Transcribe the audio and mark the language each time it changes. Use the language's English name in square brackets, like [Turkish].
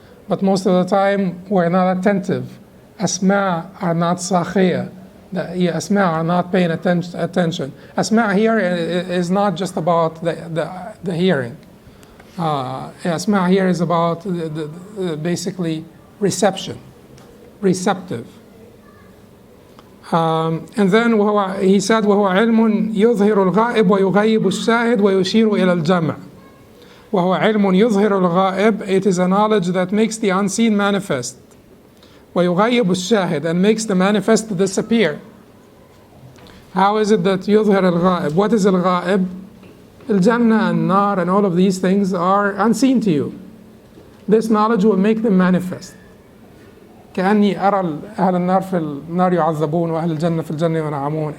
[English] But most of the time, we're not attentive. Asma' are not sakhiyah. The asma' are not paying attention. Asma' here is not just about the hearing. Asma' here is about basically reception, receptive. And then he said, [Arabic] وهو علم يظهر الغائب ويغيب الشاهد ويشير إلى الجمع. وهو علم يظهر الغائب, [English] it is a knowledge that makes the unseen manifest. [Arabic] ويغيب الشاهد, [English] and makes the manifest disappear. How is it that [Arabic] يظهر الغائب? [English] What is الغائب? Al-Jannah and Nar and all of these things are unseen to you. This knowledge will make them manifest. [Arabic] كأني أرى أهل النار في النار يعذبون وأهل الجنة في الجنة ينعمون.